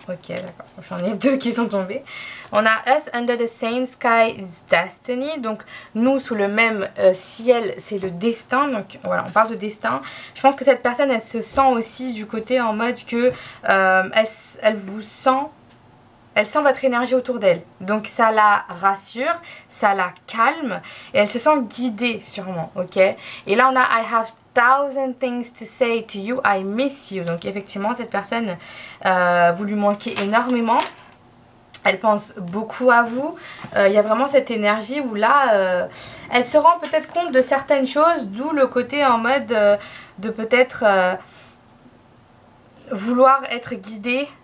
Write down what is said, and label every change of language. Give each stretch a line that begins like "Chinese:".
French: Ok, d'accord, j'en ai deux qui sont tombés.
English: On a Us under the same sky is destiny.
French: Donc, nous sous le même ciel, c'est le destin. Donc, voilà, on parle de destin. Je pense que cette personne, elle se sent aussi du côté en mode que elle vous sent... Elle sent votre énergie autour d'elle. Donc, ça la rassure, ça la calme. Et elle se sent guidée, sûrement, ok.
English: Et là, on a I have 1000 things to say to you, I miss you.
French: Donc effectivement cette personne vous lui manquez énormément, elle pense beaucoup à vous. Il y a vraiment cette énergie où là elle se rend peut-être compte de certaines choses, d'où le côté en mode de peut-être vouloir être guidée.